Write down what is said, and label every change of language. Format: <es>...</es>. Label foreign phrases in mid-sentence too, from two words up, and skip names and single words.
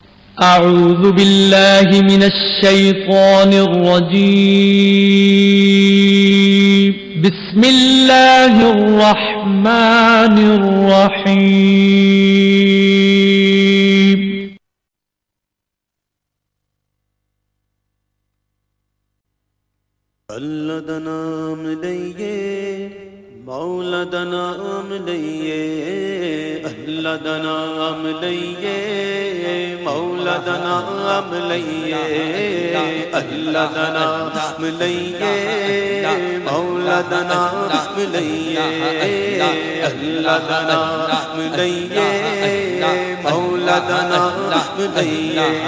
<ar>أعوذ بالله من الشيطان الرجيم. بسم الله الرحمن الرحيم.</ar> <pa>اللہ دا نام لئیے مولا دا نام لئیے اللہ دا نام لئیے مولا دا نام لئیے اللہ دا نام لئیے مولا دا نام لئیے اللہ دا نام لئیے مولا دا نام لئیے</pa>